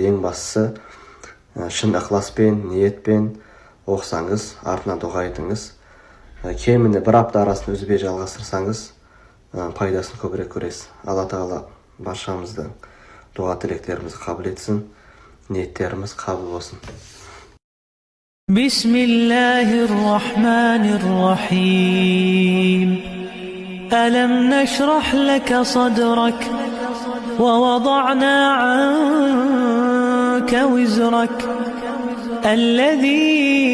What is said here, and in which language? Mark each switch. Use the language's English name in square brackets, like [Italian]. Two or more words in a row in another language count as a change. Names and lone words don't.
[Kazakh] Ең бастысы шын ықыласпен, ниетпен оқысаңыз, артынан дұға етіңіз. Кемінде бір апта арасын үзбей жалғастырсаңыз, пайдасын көбірек көресіз. Алла Тағала баршамыздың дұға тілектерімізді қабыл етсін, ниеттеріміз қабыл болсын. [Arabic] Bismillahirrahmanirrahim. ألم نشرح لك صدرك ووضعنا عنك وزرك الذي